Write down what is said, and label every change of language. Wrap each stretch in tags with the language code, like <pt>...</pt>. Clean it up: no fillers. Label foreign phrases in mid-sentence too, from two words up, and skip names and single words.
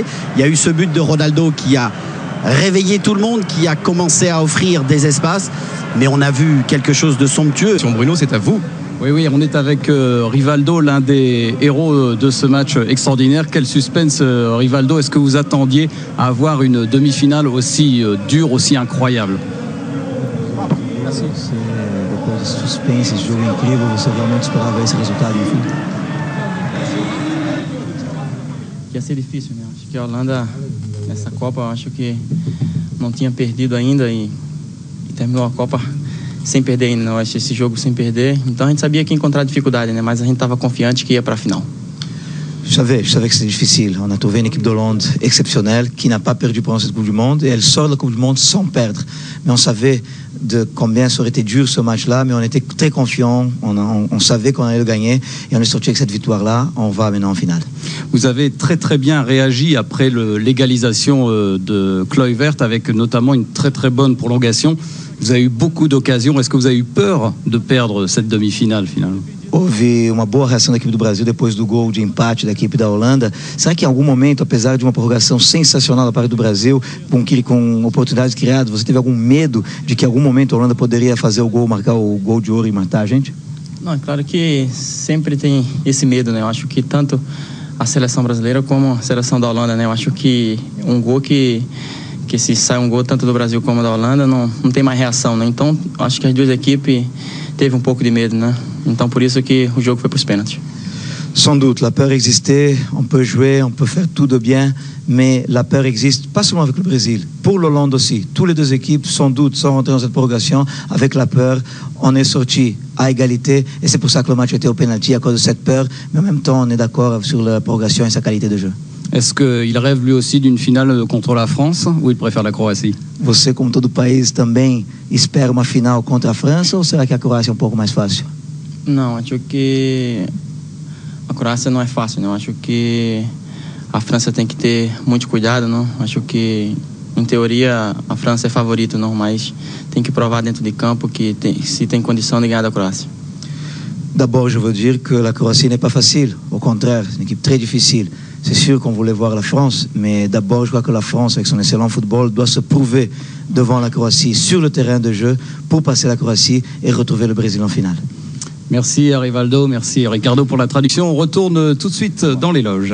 <fr>Il y a eu ce but de Ronaldo qui a réveillé tout le monde, qui a commencé à offrir des espaces, mais on a vu quelque chose de somptueux. Bruno, c'est à vous. Oui, on est avec Rivaldo, l'un des héros de ce match extraordinaire. Quel suspense, Rivaldo. Est-ce que vous attendiez à avoir une demi-finale aussi dure, aussi incroyable?</fr> <pt>Depois desse suspense, esse jogo incrível, você realmente esperava esse resultado, enfim? Ia ser difícil, né? Acho que a Holanda, nessa Copa, eu acho que não tinha perdido ainda e terminou a Copa sem perder ainda, eu acho, esse jogo sem perder. Então a gente sabia que ia encontrar dificuldade, né? Mas a gente estava confiante que ia para a final.</pt> <fr>Je savais que c'était difficile. On a trouvé une équipe d'Hollande exceptionnelle qui n'a pas perdu pendant cette Coupe du Monde et elle sort de la Coupe du Monde sans perdre. Mais on savait de combien ça aurait été dur ce match-là, mais on était très confiants, on savait qu'on allait le gagner et on est sorti avec cette victoire-là. On va maintenant en finale. Vous avez très bien réagi après l'égalisation de Kluivert avec notamment une très bonne prolongation. Vous avez eu beaucoup d'occasions. Est-ce que vous avez eu peur de perdre cette demi-finale finalement?</fr> <pt>Houve uma boa reação da equipe do Brasil depois do gol de empate da equipe da Holanda. Será que em algum momento, apesar de uma prorrogação sensacional da parte do Brasil, com oportunidades criadas, você teve algum medo de que em algum momento a Holanda poderia fazer o gol, marcar o gol de ouro e matar a gente? Não, é claro que sempre tem esse medo, né? Eu acho que tanto a seleção brasileira como a seleção da Holanda, né? Eu acho que um gol que se sai um gol tanto do Brasil como da Holanda, não tem mais reação, né? Então, acho que as duas equipes teve um pouco de medo, né? Então, por isso que o jogo foi para os pênaltis.</pt> <fr>Sans doute, la peur existait, on peut jouer, on peut faire tout de bien, mais la peur existe, pas seulement avec le Brésil, pour l'Hollande aussi. Toutes les deux équipes, sans doute, sont rentrées dans cette prorogation avec la peur. On est sorti à égalité et c'est pour ça que le match était au pénalty à cause de cette peur, mais en même temps, on est d'accord sur la prorogation et sa qualité de jeu. Est-ce qu'il rêve lui aussi d'une finale contre la France ou il préfère la Croatie?</fr> <pt>Você, como todo país, também espera uma final contra a França ou será que a Croácia é um pouco mais fácil? Não, acho que a Croácia não é fácil, não. Acho que a França tem que ter muito cuidado, não. Acho que, em teoria, a França é favorita, não, mas tem que provar dentro de campo que se tem condição de ganhar da Croácia.</pt> <fr>D'abord, je veux dire que la Croatie n'est pas facile. Au contraire, c'est une équipe très difficile. C'est sûr qu'on voulait voir la France, mais d'abord, je crois que la France, avec son excellent football, doit se prouver devant la Croatie sur le terrain de jeu pour passer la Croatie et retrouver le Brésil en finale. Merci Rivaldo, merci Ricardo pour la traduction. On retourne tout de suite dans les loges.</fr>